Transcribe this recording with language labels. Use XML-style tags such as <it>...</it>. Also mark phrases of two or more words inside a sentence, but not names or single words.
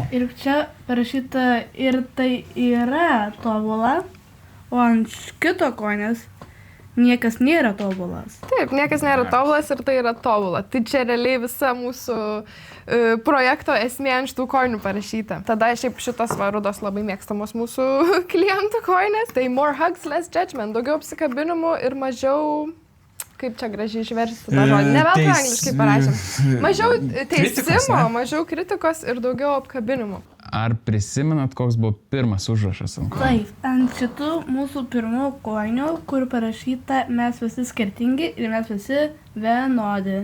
<lt>Ir čia parašyta ir tai yra tobula, o ant kito kojinės niekas nėra tobulas. Taip, niekas nėra tobulas ir tai yra tobula. Tai čia realiai visa mūsų projekto esmė ant šitų kojinių parašyta. Tada šiaip šitos rudos labai mėgstamos mūsų klientų kojinės.</lt> <en>Tai more hugs, less judgment.</en> <lt>Daugiau apsikabinimų ir mažiau... Kaip čia gražiai išversti tą žodį. Ne veltui angliškai parašėm. Mažiau teisimo, mažiau kritikos ir daugiau apkabinimų. Ar prisimenat, koks buvo pirmas užrašas? Taip, ant šitų mūsų pirmų kojinių, kur parašyta mes visi skirtingi ir mes visi vienodi.</lt>